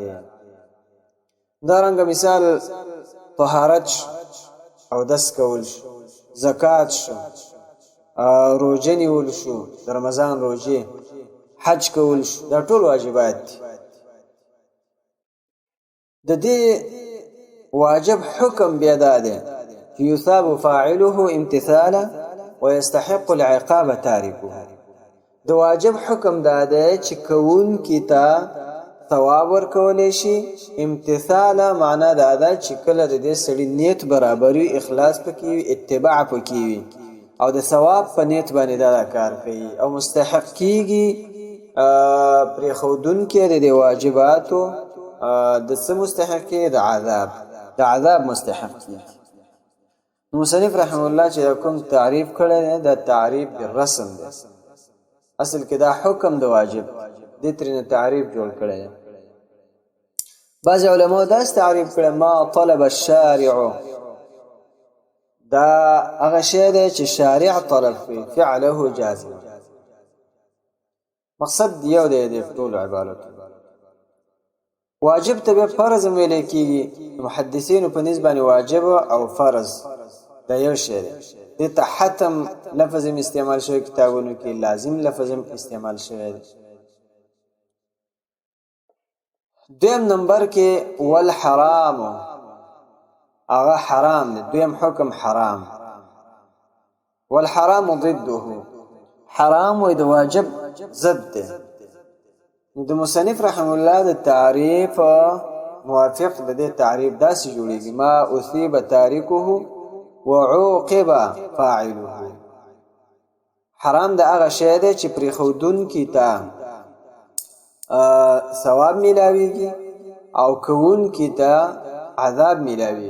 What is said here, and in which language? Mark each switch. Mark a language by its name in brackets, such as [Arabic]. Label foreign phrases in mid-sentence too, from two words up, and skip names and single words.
[Pashto] دا رنګه مثال طهارت او دس کول شو، زکات شو، روژه نیول شو د رمضان روژې، حج کول شو، دا ټول واجبات دي. د دې واجب حکم بیا دا دی چې [Arabic] یثاب فاعله امتثالا ويستحق العقاب تاركه. [Pashto] د واجب حکم دا دی چې کوون کی ته ثواب ورکول شي، امتثالا معنا دا ده چې کله د دې سړي نیت برابر وي، اخلاص پکې وي، اتباع پکې وي او د ثواب په نیت باندې دا کار کوي او مستحق کیږي پرې خودون کې د واجباتو د څه مستحق کې د عذاب مستحق کیږي. مصنف [Arabic] رحم الله [Pashto] چې کوم تعریف کړی دا تعریف بالرسم دی. اصل کې دا حکم د واجب دې ترنه تعریف جوړ کړی. بعض علماء دا تعریف کړی [Arabic] ما طلب الشارع، [Pashto] دا هغه شی دی چې شارع طلب کوي [Arabic] فعله جازم. [Pashto] مقصد یو دی د ټول عبارت. واجب ته فرض ویل کیږي، محدثینو په نسبت باندې واجب او فرض دا یو شی دی. د ته حتم لفظ استعمال شوی کتابونو کې، لازم لفظ استعمال شوی دی. دویم نمبر کې والحرام، هغه حرام دی، دویم حکم حرام. [Arabic] والحرام ضده، [Pashto] حرام وي د واجب ضد دی. د مصنف [Arabic] رحم الله [Pashto] د تعریف موافق د دې تعریف داسې جوړیږي [Arabic] ما اثيب تارکه وعوقب فاعله. [Pashto] حرام د هغه شی دی چې پرې خودون کی ته ثواب ملاویږي او کوون کی ته عذاب ملاویږي.